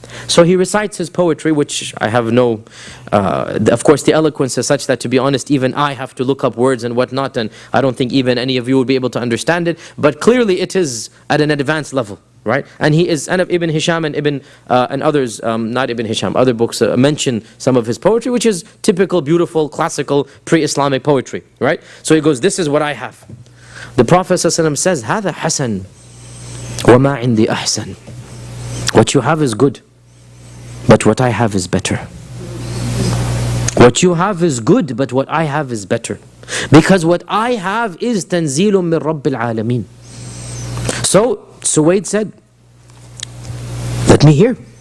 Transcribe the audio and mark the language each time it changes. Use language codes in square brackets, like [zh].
[en] So he recites his poetry, which I have no, of course the eloquence is such that, to be honest, even I have to look up words and whatnot, and I don't think even any of you will be able to understand it, but clearly it is at an advanced level, right? And he is, and of Ibn Hisham and others, not Ibn Hisham, other books mention some of his poetry, which is typical, beautiful, classical, pre-Islamic poetry, right? So he goes, this is what I have. The Prophet ﷺ says, [ar] هذا حسن وما عندي أحسن. [en] What you have is good, but what I have is better. What you have is good, but what I have is better. Because what I have is [ar] تنزيل من رب العالمين. [en] So Suwaid said, let me hear.